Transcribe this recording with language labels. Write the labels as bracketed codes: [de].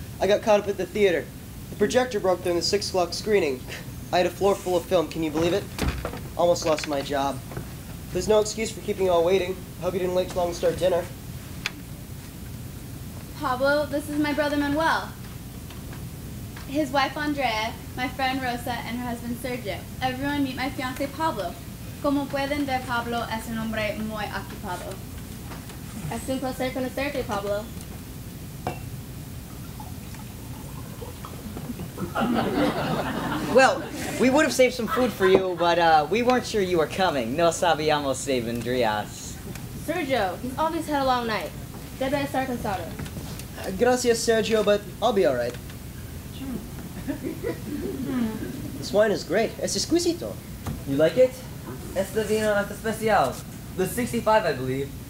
[en] I got caught up at the theater. The projector broke during the 6 o'clock screening. I had a floor full of film. Can you believe it? Almost lost my job. There's no excuse for keeping you all waiting. I hope you didn't wait too long to start dinner. Pablo, this is my brother Manuel. His wife Andrea, my friend Rosa, and her husband Sergio. Everyone meet my fiancé Pablo. [es] Como pueden ver, Pablo es un hombre muy ocupado. Es un placer conocerte, Pablo. [en] Well, we would have saved some food for you, but we weren't sure you were coming. [es] No sabíamos si vendrías. [en] Sergio, he's always had a long night. [es] Debe estar cansado. Gracias, [en] Sergio, but I'll be all right. This wine is great. [es] Es exquisito. [en] You like it? [es] Este vino es especial. [en] The 65, I believe.